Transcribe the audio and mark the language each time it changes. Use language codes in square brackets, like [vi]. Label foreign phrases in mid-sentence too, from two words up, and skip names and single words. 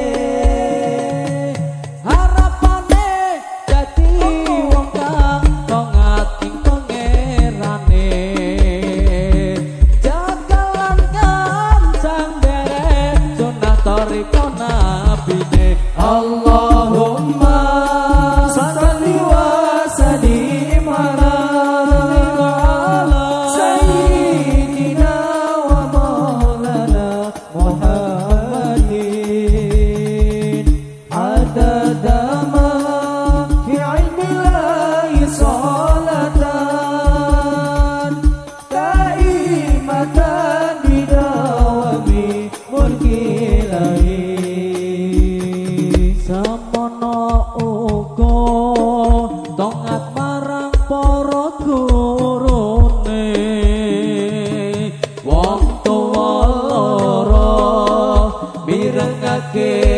[jv] harapane dadi wong kang taat ing pangerane cekelan kenceng deres sunat toriko nabine [ar] اللهم صل وسلم على سيدنا ومولانا محمد عدد ما في علم الله صلاة دائمة بدوام ملك الله [jv] samono uga tongat marang para gurune wong tuwa lara mirengake